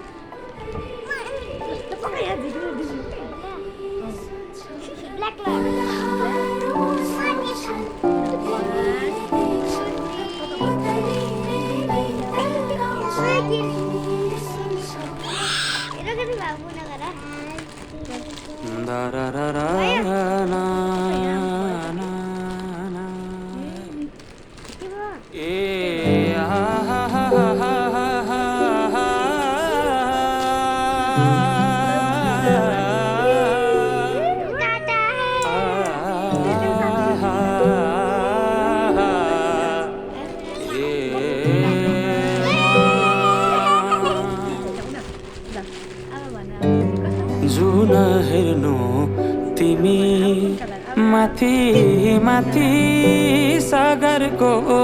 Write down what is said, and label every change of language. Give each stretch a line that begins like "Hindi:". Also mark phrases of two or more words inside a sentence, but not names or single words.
English: black color
Nepali: बाबु नगर Da da da da na na na. के भयो Eh ha ha ha ha ha ha टाटा जुन हेर्नु तिमी माथि माथि सागरको